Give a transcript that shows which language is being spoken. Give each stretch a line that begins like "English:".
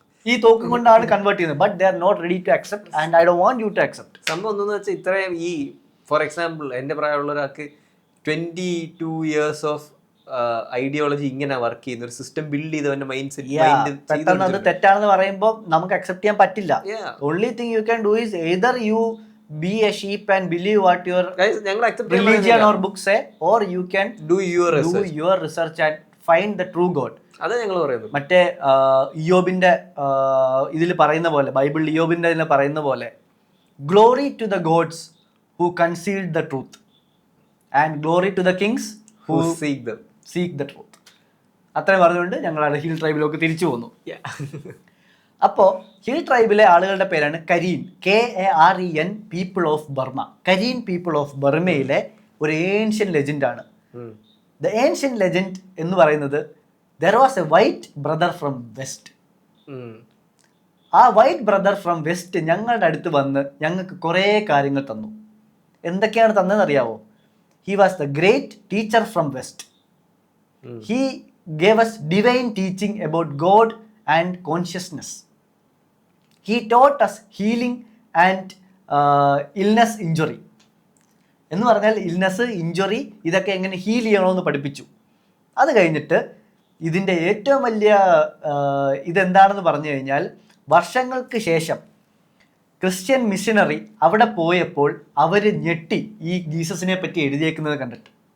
Malayalam: ഈ തോക്കും കൊണ്ടാണ് കൺവേർട്ട് ചെയ്യുന്നത്.
English: But they are not ready to accept and I don't want you to accept.
Malayalam: സംഭവം എന്തെന്ന് വെച്ചാൽ ഇത്രയും ഈ ഫോർ എക്സാമ്പിൾ എൻ്റെ പ്രായമുള്ള ഒരാൾക്ക് 22 years ഓഫ് ഐഡിയോളജി ഇങ്ങനെ വർക്ക് ചെയ്യുന്ന ഒരു സിസ്റ്റം ബിൽഡ് ചെയ്ത് അവന്റെ മൈൻഡ് സെറ്റ് പെട്ടെന്ന് അത് തെറ്റാണെന്ന് പറയുമ്പോൾ നമുക്ക് അക്സെപ്റ്റ് ചെയ്യാൻ പറ്റില്ല.
English: Only thing you can do is either you be a sheep and believe what your religion or book say, or you can do your research and find the true God.
Malayalam: അതെ ഞങ്ങൾ പറയുന്നത്. മറ്റേ ഇയോബിന്റെ ഇതിൽ പറയുന്ന പോലെ,
English: ബൈബിളിൽ ഇയോബിന്റെ ഇതിൽ പറയുന്ന പോലെ, glory to the gods who concealed the truth and glory to the kings who seek the truth.
Malayalam: അത്രയും പറഞ്ഞുകൊണ്ട് ഞങ്ങൾ ഹിൽ ട്രൈബിലേക്ക് തിരിച്ചു പോന്നു. അപ്പോൾ ഹിൽ ട്രൈബിലെ ആളുകളുടെ പേരാണ് Karine, KAREN, people of Burma. Karine people of ബർമയിലെ ഒരു ഏൻഷ്യൻ ലെജൻഡാണ്.
English: the ancient legend
Malayalam: എന്ന് പറയുന്നത്
English: there was a white brother from west.
Malayalam: ആ വൈറ്റ് ബ്രദർ ഫ്രം വെസ്റ്റ് ഞങ്ങളുടെ അടുത്ത് വന്ന് ഞങ്ങൾക്ക് കുറേ കാര്യങ്ങൾ തന്നു. എന്തൊക്കെയാണ് തന്നതെന്ന് അറിയാവോ?
English: He was the great teacher from west. He gave us divine teaching about God and consciousness. He taught us healing and illness injury.
Malayalam: എന്ന് പറഞ്ഞാൽ ഇൽനെസ്, ഇഞ്ചുറി ഇതൊക്കെ എങ്ങനെ ഹീൽ ചെയ്യണമെന്ന് പഠിപ്പിച്ചു. അത് കഴിഞ്ഞിട്ട് ഇതിൻ്റെ ഏറ്റവും വലിയ ഇതെന്താണെന്ന് പറഞ്ഞു കഴിഞ്ഞാൽ, വർഷങ്ങൾക്ക് ശേഷം ക്രിസ്ത്യൻ മിഷനറി അവിടെ പോയപ്പോൾ അവർ ഞെട്ടി ഈ ജീസസിനെ പറ്റി എഴുതിയേക്കുന്നത് കണ്ടിട്ട്.